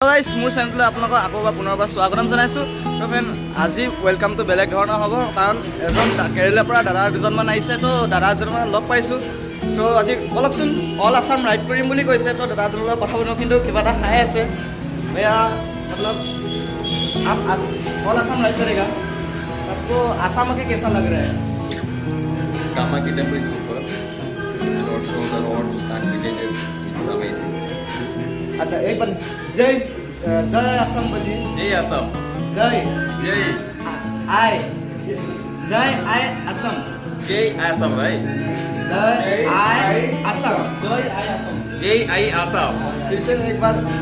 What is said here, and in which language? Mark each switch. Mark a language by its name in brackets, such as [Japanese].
[Assamese] Guys মোৰ চেনেললৈ আপোনালোকক আকৌ পুনৰবাৰ স্বাগতম জনাইছোঁ। তো ফ্ৰেণ্ড আজি ৱেলকামটো বেলেগ ধৰণৰ হ'ব, কাৰণ এজন কেৰেলাৰ পৰা দাদা দুজনমান আহিছে। তো দাদাজনমান লগ পাইছোঁ। তো আজি বলকচোন অল আছাম ৰাইড কৰিম বুলি কৈছে। তো দাদাজনৰ লগত কথা পাতোঁ, কিন্তু কিবা এটা খাই আছে। [Hindi] भैया मतलब आप ऑल आसाम राइड करेगा, आपको आसाम के कैसा लग रहा है? [English] Kamakita temple is super, and also the roads and villages is amazing. [Hindi] अच्छा एक बार जय जय आसाम बोलिए। Jai Assam. जय Jai. [Assamese] आय जय आय आसाम। [Hindi] Jai Assam, right? [Assamese] जय आय आसाम। जय आय आसाम। Jai I Assam. [Hindi] फिर से एक बार।